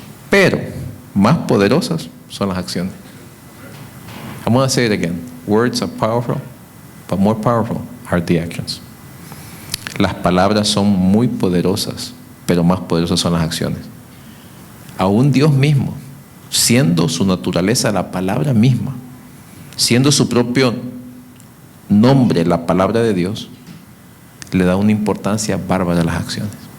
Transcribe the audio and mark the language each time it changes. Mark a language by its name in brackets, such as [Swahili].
[Spanish] Pero más poderosas son las acciones. [English] I'm going to say it again. Words are powerful, but more powerful are the actions. [Spanish] Las palabras son muy poderosas, pero más poderosas son las acciones. Aún Dios mismo, siendo su naturaleza la palabra misma, siendo su propio nombre la palabra de Dios, le da una importancia bárbara a las acciones.